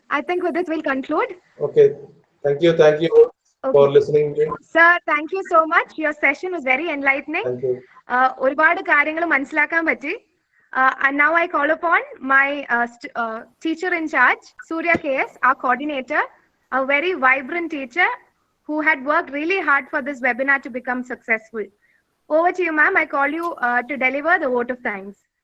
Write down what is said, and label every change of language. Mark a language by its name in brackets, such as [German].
[English] I think with this we'll conclude. Okay. Thank you for listening. Sir, thank you so much. Your session was very enlightening. Thank you. [Malayalam] ഒരുപാട് കാര്യങ്ങൾ മനസ്സിലാക്കാൻ പറ്റി. [English] And now I call upon my teacher in charge, Surya KS, our coordinator, a very vibrant teacher who had worked really hard for this webinar to become successful. Over to you, ma'am. I call you to deliver the vote of thanks.